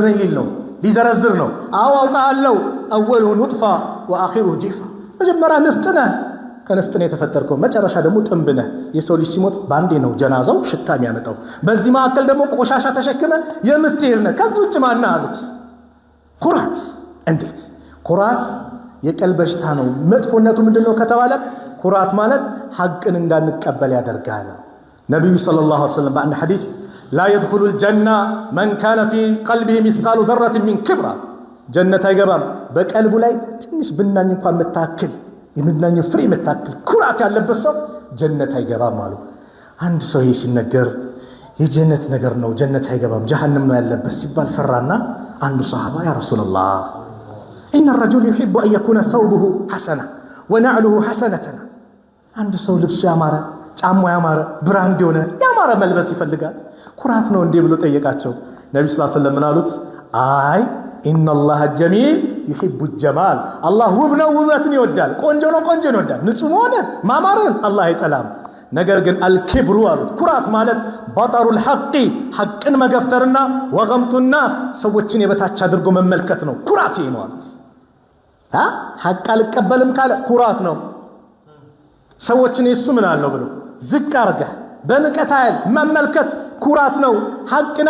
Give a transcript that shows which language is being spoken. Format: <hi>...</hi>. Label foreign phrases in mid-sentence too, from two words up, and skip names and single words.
<am>ነኝ ሊል ነው ሊዘረዝር ነው አውቃለሁ</am> <ar>أوله نطفة وآخره جيفة</ar> <am>መጀመሪያ ነፍጥነ ከነፍጥነ የተፈጠርከው መጨረሻ ደግሞ ጥምብነ የሰው ልጅ ሲሞት ባንዴ ነው ጀናዛው ሽታ የሚያመጣው በዚህ ማከል ደግሞ ቆሻሻ ተሸክመ የምትሄድነ ከዚህ ውጭ ማና አሉት ኩራት እንዴት ኩራት የቀልብ በሽታ ነው መጥፎነቱ ምንድነው ከተባለ ኩራት ማለት ሐቅን እንዳንቀበል ያደርጋል ነብዩ</am> <ar>صلى الله عليه وسلم</ar> <am>በአንድ ሐዲስ</am> <ar>لا يدخل الجنة من كان في قلبه مثقال ذرة من كبر</ar> <am>جنة አይገባም በቀልቡ ላይ ትንሽ ብናኝ እንኳን መታከል የምናኝ ፍሬ መታከል ኩራት ያለበት ሰው ጀነት አይገባም አሉ አንድ ሰው ይሄ ሲነገር የጀነት ነገር ነው ጀነት አይገባም ጀሃነም ነው ያለበት ሲባል ፈራና አንዱ ሱሐባ</am> <ar>يا رسول الله ان الرجل يحب ان يكون ثوبه حسنا ونعله حسنه</ar> <am>አንድ ሰው ልብሱ ያማረ ጫማ ያማረ ብራንድ የሆነ ያማረ መልበስ ይፈልጋል ኩራት ነው እንዴ ብሎ ጠየቃቸው ነብዩ</am> <ar>صلى الله عليه وسلم</ar> <am>ምናሉት አይ</am> <ar>ان الله جميل يحب الجمال الله</ar> <am>ውብነው ውበትን ይወዳል ቆንጆ ነው ይወዳል ንጹህ ሆነ ማማረን አላህ አይጠላም ነገር ግን አልክብሩ አሉት ኩራት ማለት</am> <ar>بطر الحق</ar> <am>መገፍተርና</am> <ar>وغمط الناس</ar> <am>ሰዎችን የበታች አድርጎ መመልከት ነው ኩራት ነው አሉት ሐቅ አልቀበልም ካለ ኩራት ነው ሰዎችን እሱ ምን አለው ብሎ ዝቅ አርገ በንቀት አይል መመልከት ኩራት ነው ሐቅን</am>